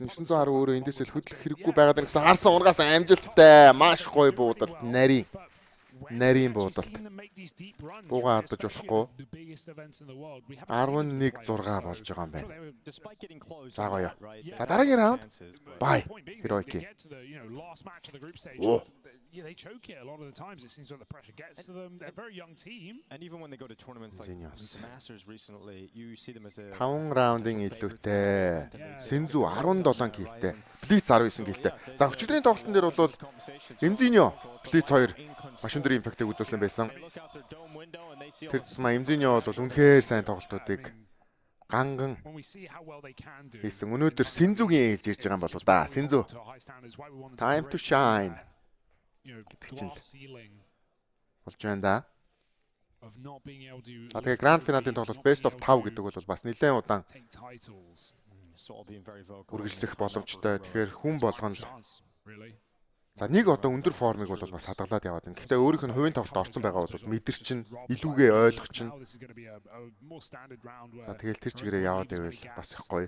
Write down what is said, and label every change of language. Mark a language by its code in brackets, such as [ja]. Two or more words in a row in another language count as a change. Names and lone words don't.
[mn] 910 өөрөө эндээс л хөдлөх хэрэггүй байгаад гэсэн харсан унгаас амжилттай. Маш гоё буудалт нарийн буудалт. Буугаа алдаж болохгүй. 11-6 болж байгаа юм байна. За гоё. За дараагийн раунд. Бай. [en] Heroic. Yeah, they choke it a lot of the times. It seems like the pressure gets to them. They're a very young team. And even when they go to tournaments like the Masters recently, you see them as a [mn] 5 раундын илүүтэй. Синзу 17 киллтэй. Блиц 19 киллтэй. За өчигдрийн тоглолтын дээр бол Эмзиньо Блиц 2 маш өндөр импактыг үзүүлсэн байсан. Тэр тусмаа Эмзиньо бол үнэхээр сайн тоглолтуудыг ганган хийсэн. Өнөөдөр Синзугийн ээлж ирж байгаа юм болоо да. Синзу. [en] Time to shine. [mn] Гэдэг чинь болж байна да. Тэгээ гранд финалийн тоглолт [en] best of [mn] 5 гэдэг бол бас нэлээд удаан үргэлжлэх боломжтой. Тэгэхээр хүн болгоно л. За нэг одоо өндөр формыг бол бас хадгалаад яваад байна. Гэхдээ өөрийнх нь хувийн тоглолт орсон байгаа бол мэдэр чинь илүүгээ ойлгох чинь. За тэгэл тэр чигээрээ яваад байвал бас их гоё.